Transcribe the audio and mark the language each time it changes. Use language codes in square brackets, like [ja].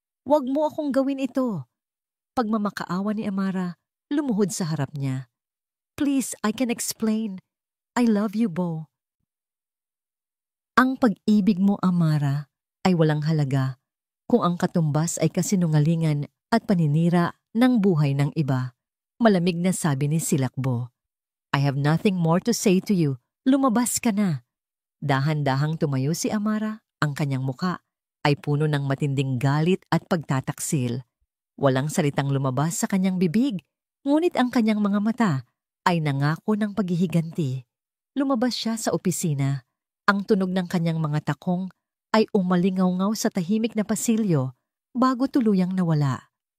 [tl] Huwag mo akong gawin ito. Pagmamakaawa ni Amara, lumuhod sa harap niya. [en] Please, I can explain. I love you, Bo. [tl] Ang pag-ibig mo, Amara, ay walang halaga kung ang katumbas ay kasinungalingan at paninira ng buhay ng iba. Malamig na sabi ni Silakbo. [en] I have nothing more to say to you. [tl] Lumabas ka na. Dahan-dahang tumayo si Amara. Ang kanyang muka ay puno ng matinding galit at pagtataksil. Walang salitang lumabas sa kanyang bibig, ngunit ang kanyang mga mata ay nangako ng paghihiganti. Lumabas siya sa opisina. Ang tunog ng kanyang mga takong ay umalingaw-ngaw sa tahimik na pasilyo bago tuluyang nawala.